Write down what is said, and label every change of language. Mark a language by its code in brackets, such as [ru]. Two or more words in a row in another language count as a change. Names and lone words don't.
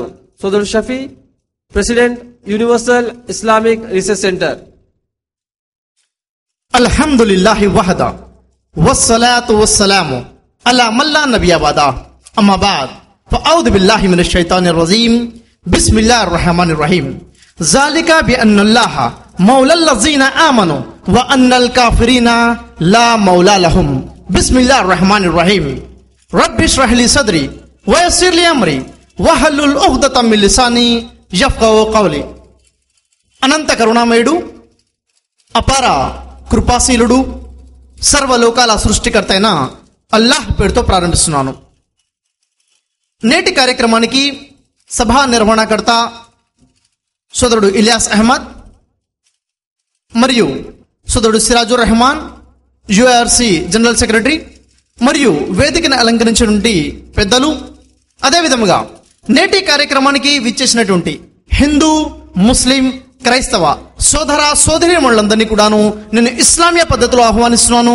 [te] సోదరుడు షఫీ, ప్రెసిడెంట్, యూనివర్సల్ ఇస్లామిక్ రీసెర్చ్ సెంటర్. [ar] الحمد لله وحده والصلاة والسلام على من لا نبي بعده أما بعد فأعوذ بالله من الشيطان الرجيم بسم الله الرحمن الرحيم ذلك بأن الله مولى الذين آمنوا وأن الكافرين لا مولى لهم بسم الله الرحمن الرحيم رب اشرح لي صدري ويسر لي أمري واحلل عقدة من لساني يفقهوا قولي. [te] అనంత కరుణామయుడు, అపార కృపాశీలుడు, సర్వలోకాల సృష్టికర్త అయిన అల్లాహ్ పేరుతో ప్రారంభిస్తున్నాను. నేటి కార్యక్రమానికి సభా నిర్వహణకర్త సోదరుడు ఇలియాస్ అహ్మద్ మరియు సోదరుడు సిరాజుర్ రెహమాన్, యుఆర్సి జనరల్ సెక్రటరీ మరియు వేదికను అలంకరించినటువంటి పెద్దలు, అదేవిధంగా నేటి కార్యక్రమానికి విచ్చేసినటువంటి హిందూ, ముస్లిం, క్రైస్తవ సోదర సోదరీమణులందరినీ కూడాను నేను ఇస్లామియా పద్ధతిలో ఆహ్వానిస్తున్నాను.